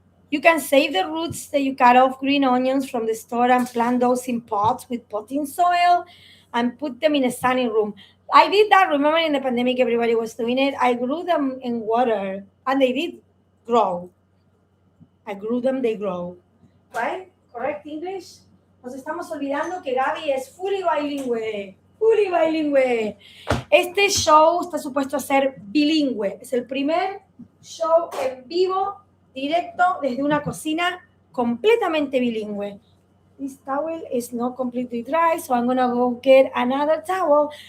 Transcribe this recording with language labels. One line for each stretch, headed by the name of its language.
English: You can save the roots that you cut off green onions from the store and plant those in pots with potting soil and put them in a sunny room. I did that. Remember in the pandemic, everybody was doing it. I grew them in water and they did grow. I grew them, they grow. Right? Correct English?
Spanish: Nos estamos olvidando que Gaby es
English: fully
Spanish: bilingüe. Fully bilingüe. Este show está supuesto a ser bilingüe. Es el primer show en vivo, directo, desde una cocina completamente bilingüe.
English: This towel is not completely dry, so I'm gonna go get another towel.